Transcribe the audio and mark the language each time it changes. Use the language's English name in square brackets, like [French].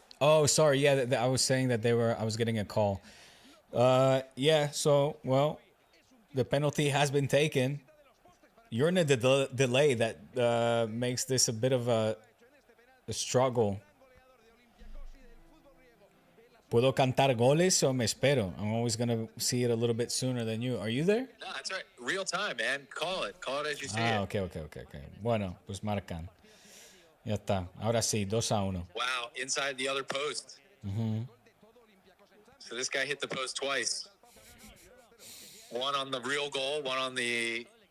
[English] Oh, sorry. Yeah, I was saying that I was getting a call. Yeah, so, well, the penalty has been taken. You're in a delay that makes this a bit of a struggle. [Spanish] ¿Puedo cantar goles o me espero? [English] I'm always going to see it a little bit sooner than you. Are you there? No, that's right. Real time, man. Call it. Call it as you see it. [Spanish] Okay. Bueno, pues marcan. Ya está. Ahora sí, 2-1. [English] Wow, inside the other post. Mm-hmm. So this guy hit the post twice. One on the real goal, one on the...